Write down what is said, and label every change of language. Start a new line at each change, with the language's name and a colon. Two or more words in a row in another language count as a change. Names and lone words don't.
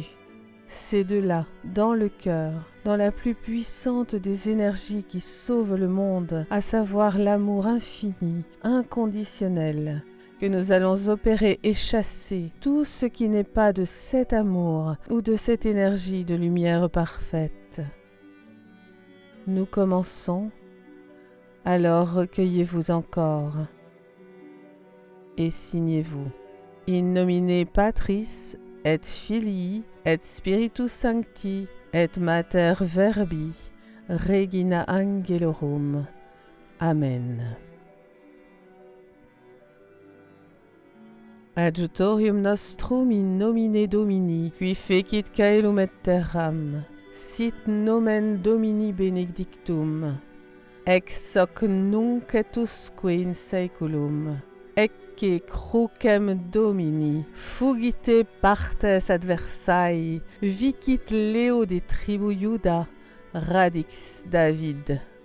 French: C'est de là, dans le cœur, dans la plus puissante des énergies qui sauvent le monde, à savoir l'amour infini, inconditionnel, que nous allons opérer et chasser tout ce qui n'est pas de cet amour ou de cette énergie de lumière parfaite. Nous commençons, alors recueillez-vous encore et signez-vous.
Latin: In nomine Patris et Filii et Spiritus Sancti et Mater Verbi Regina Angelorum. Amen. Adjutorium nostrum in nomine Domini, qui fecit caelum et terram, sit nomen Domini benedictum, ex hoc nunc et usque in saeculum, ecce crucem Domini, fugite partes adversae, vicit Leo de tribu Iuda, radix David.